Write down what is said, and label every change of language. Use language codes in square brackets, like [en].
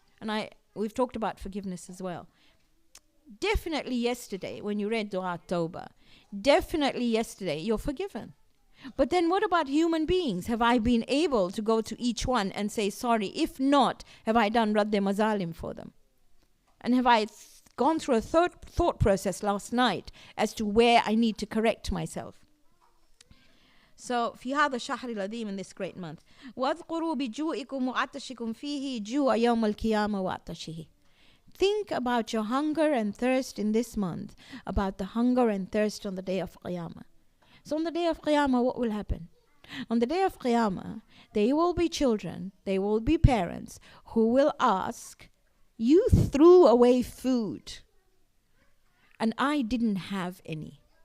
[en] And we've talked about forgiveness as well. Definitely yesterday, when you read Dua Tawbah, definitely yesterday, you're forgiven. But then what about human beings? Have I been able to go to each one and say sorry? If not, have I done Radde Mazalim for them? And have I gone through a thought process last night as to where I need to correct myself? [ar] So في هذا الشهر العظيم, [en] in this great month, [ar] واذكروا بجوعكم وعطشكم فيه جوع يوم القيامة وعطشه. [en] Think about your hunger and thirst in this month, about the hunger and thirst on the day of Qiyamah. So on the day of Qiyamah, what will happen? On the day of Qiyamah, there will be children, there will be parents who will ask, you threw away food and I didn't have any.